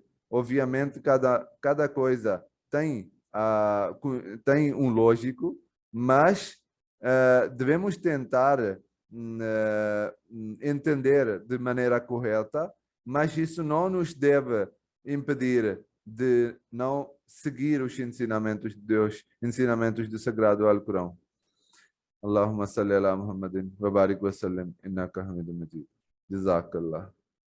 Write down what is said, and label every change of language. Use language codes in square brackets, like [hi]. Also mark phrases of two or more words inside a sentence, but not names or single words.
[pt] Obviamente, cada coisa tem um lógico, mas devemos tentar entender de maneira correta, mas isso não nos deve impedir de não seguir os ensinamentos de Deus, ensinamentos do Sagrado Alcorão. [ar] اللهم صل على محمد وبارك وسلم إنك حميد مجيد. Jazakallah.